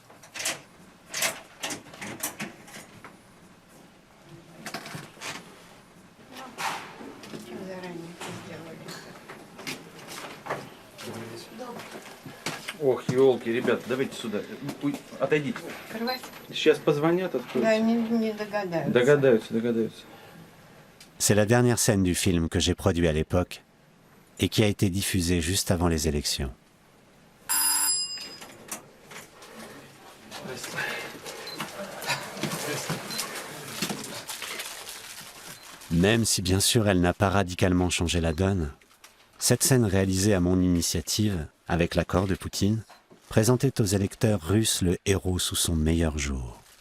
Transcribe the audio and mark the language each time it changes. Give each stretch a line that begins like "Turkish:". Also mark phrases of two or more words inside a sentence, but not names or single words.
Russian: Ох, елки, ребят, давайте сюда. Ой, отойдите. Сейчас позвонят, откроют. Да, не догадаются. Догадаются.
French: C'est la dernière scène du film que j'ai produit à l'époque et qui a été diffusée juste avant les élections. Même si bien sûr elle n'a pas radicalement changé la donne, cette scène réalisée à mon initiative, avec l'accord de Poutine, présentait aux électeurs russes le héros sous son meilleur jour.